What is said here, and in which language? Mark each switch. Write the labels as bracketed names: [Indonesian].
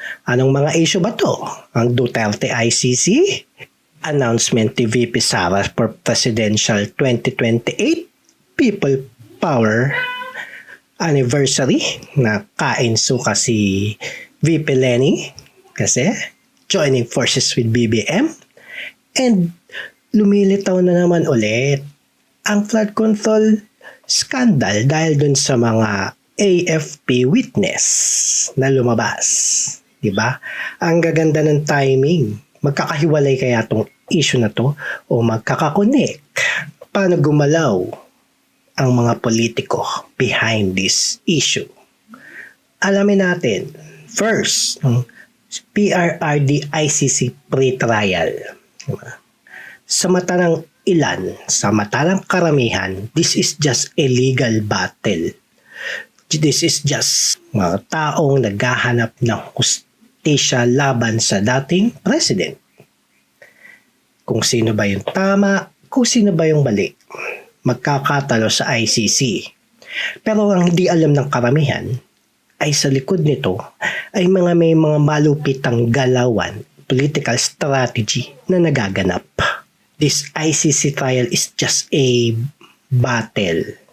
[Filipino] Anong mga issue ba to? Ang Duterte ICC, announcement ni VP Sara for Presidential 2028, People Power Anniversary na kain suka si VP Lenny kasi [English] joining forces with BBM, [Filipino] and lumilitaw na naman ulit ang flood control scandal dahil dun sa mga AFP witness na lumabas. Diba? Ang gaganda ng timing. Magkakahiwalay kaya tong issue na to o magkakakonek? Paano gumalaw ang mga politiko [English] behind this issue? [Filipino] Alamin natin. [English] First, PRRD ICC pre-trial. [Filipino] Diba? Sa mata ng ilan, sa mata ng karamihan, [English] this is just a legal battle. This is just [Filipino] mga taong naghahanap ng hustisya laban sa dating president. Kung sino ba yung tama, kung sino ba yung mali. Magkakatalo sa ICC. Pero ang hindi alam ng karamihan ay sa likod nito ay may mga malupitang galawan, political strategy na nagaganap. [English] This ICC trial is just a battle.